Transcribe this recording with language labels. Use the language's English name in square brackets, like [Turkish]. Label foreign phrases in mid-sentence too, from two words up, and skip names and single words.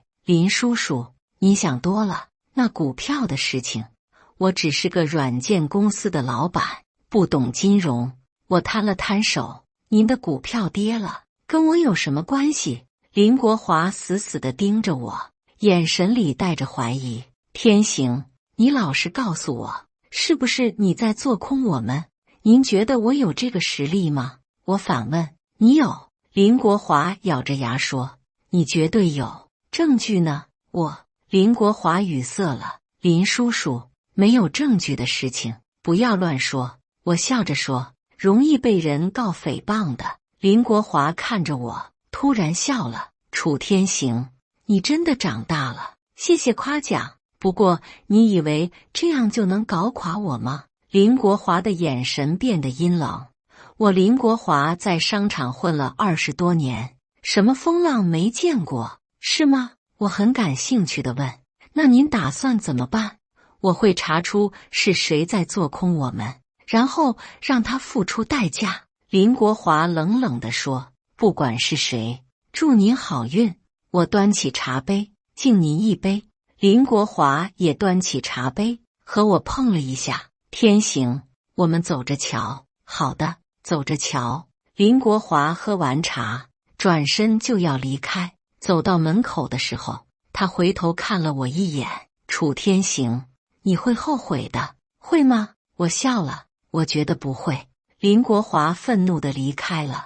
[Chinese] 林叔叔，你想多了，那股票的事情，我只是個軟件公司的老闆，不懂金融。我攤了攤手，您的股票跌了，跟我有什麼關係？林國華死死地盯着我，眼神裡帶着懷疑。天行，你老實告訴我，是不是你在做空我們？您覺得我有這個實力嗎？我反問。你有。林國華咬着牙說，你絕對有。證據呢？林國華語塞了。林叔叔，沒有證據的事情不要亂說。我笑着說，容易被人告誹謗的。林國華看着我，突然笑了。楚天行，你真的長大了，謝謝誇獎。不過你以為這樣就能搞垮我嗎？林國華的眼神變得陰冷。我林國華在商場混了20多年，什麼風浪沒見過，是嗎？我很感興趣地問。那您打算怎麼辦？我會查出是誰在做空我們，然後讓他付出代價。林國華冷冷地說，不管是誰，祝您好運。我端起茶杯，敬您一杯。林國華也端起茶杯，和我碰了一下。天行，我們走着瞧。好的，走着瞧。林國華喝完茶，轉身就要離開。走到門口的時候，他回頭看了我一眼。楚天行，你會後悔的，會嗎？我笑了，我覺得不會。林國華憤怒地離開了。